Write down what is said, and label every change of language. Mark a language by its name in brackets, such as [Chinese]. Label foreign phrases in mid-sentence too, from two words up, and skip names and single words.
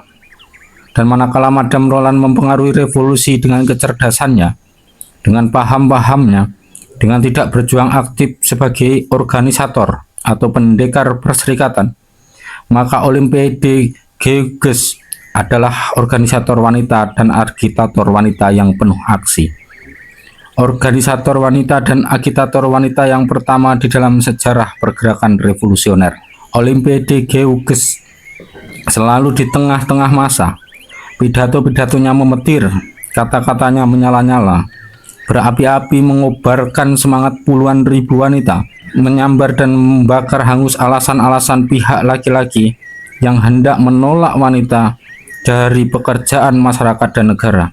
[Indonesian] Dan manakala Madame Roland mempengaruhi revolusi dengan kecerdasannya, dengan paham-pahamnya, dengan tidak berjuang aktif sebagai organisator atau pendekar perserikatan, maka Olympe de Gaulle adalah organisator wanita dan agitator wanita yang penuh aksi. Organisator wanita dan agitator wanita yang pertama di dalam sejarah pergerakan revolusioner. Olympe de Gaulle selalu di tengah-tengah masa. Pidato-pidatonya memetir Kata-katanya menyala-nyala, berapi-api, mengobarkan semangat puluhan ribu wanita, menyambar dan membakar hangus alasan-alasan pihak laki-laki yang hendak menolak wanita dari pekerjaan masyarakat dan negara.